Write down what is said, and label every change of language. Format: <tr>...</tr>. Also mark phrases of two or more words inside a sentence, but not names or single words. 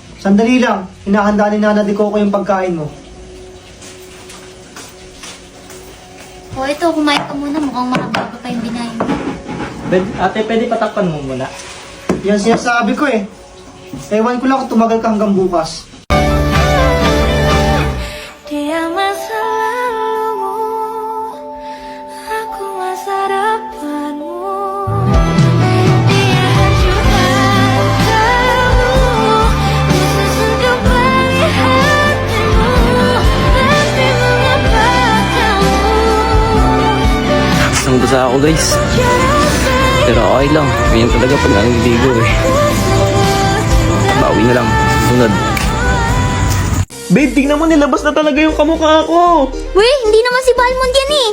<tl>Sandali lang, hinahanda ni Nana de Coco yung pagkain mo. O ito, kumain ka muna. Mukhang mahaba pa yung binayin mo. Ate, pwede patakpan mo muna. Yan sinasabi ko eh. Ewan ko lang kung tumagal ka hanggang bukas.</tl> <id>Dia masa lalumu, aku masa depanmu. Dia hancurkan kamu, khusus untuk melihatmu. Tapi mengapa kamu</id> <tl>Isang basa ako guys. Pero okay lang. Ganyan talaga pag naniligo eh. Bawi na lang. Sunod. Babe, tingnan mo, nilabas na talaga yung kamukha ko. Weh, hindi naman si Balmond yan eh.</tl>